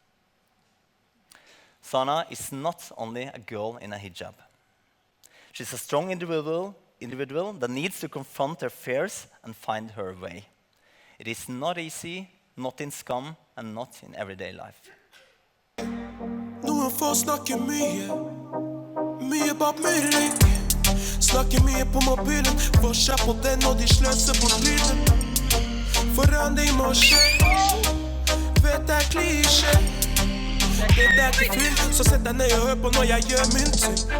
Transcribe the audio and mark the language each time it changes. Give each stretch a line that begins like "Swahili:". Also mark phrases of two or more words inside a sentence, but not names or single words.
English: Sana is not only a girl in a hijab. She's a strong individual that needs to confront her fears and find her way. It is not easy, not in Skam, and not in everyday life.
Norwegian: Noen får snakke mye bak min rygg. Snakker mye på mobilen, får seg på den og de sløser på lyden. Forandring må skje, vet det er klisjé. Det er ikke fyll, så sett deg ned og hør på når jeg gjør min ting.